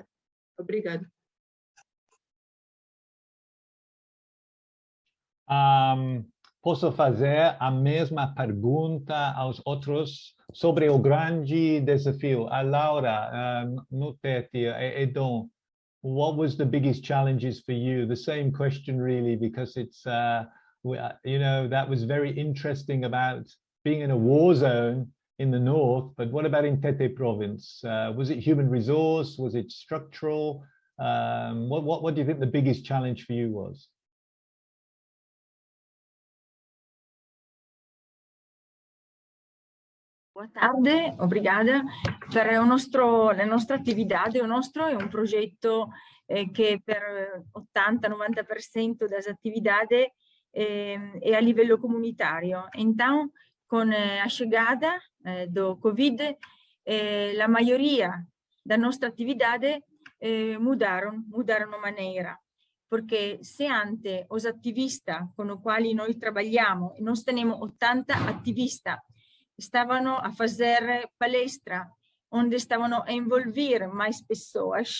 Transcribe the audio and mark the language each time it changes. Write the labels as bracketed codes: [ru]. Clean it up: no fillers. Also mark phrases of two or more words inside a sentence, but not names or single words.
[pt] Obrigada. Posso fazer a mesma pergunta aos outros sobre o grande desafio. A Laura, no Tete, Edom, [en] what was the biggest challenges for you? The same question really, because it's, you know, that was very interesting about being in a war zone in the north, but what about in Tete province? Was it human resource? Was it structural? What do you think the biggest challenge for you was? [pt] Boa tarde, obrigada. [it] Per la nostra attività, è un progetto che per 80-90% [pt] das atividades é a nível comunitário. Então, com a chegada do Covid, a maioria da nossa atividade mudaram a maneira. Porque se antes os ativistas com os quais nós trabalhamos, nós temos 80 ativistas, [it] stavano a [pt] fazer palestra, onde [it] stavano a [pt] envolver mais pessoas.